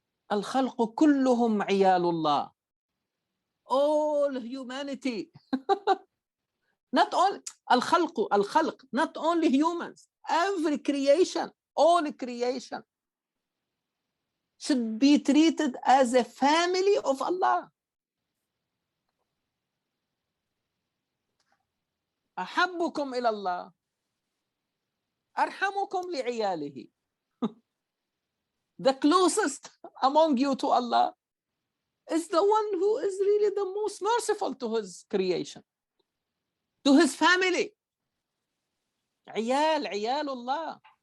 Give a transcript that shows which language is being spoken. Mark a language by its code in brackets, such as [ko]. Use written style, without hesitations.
[ar] الخلق كلهم عيال الله. [en] All humanity. Not all الخلق, not only humans, every creation, all creation should be treated as a family of Allah. [ar] أحبكم إلى الله أرحمكم لعياله. [en] The closest among you to Allah is the one who is really the most merciful to his creation, to his family. [ar] عيال الله.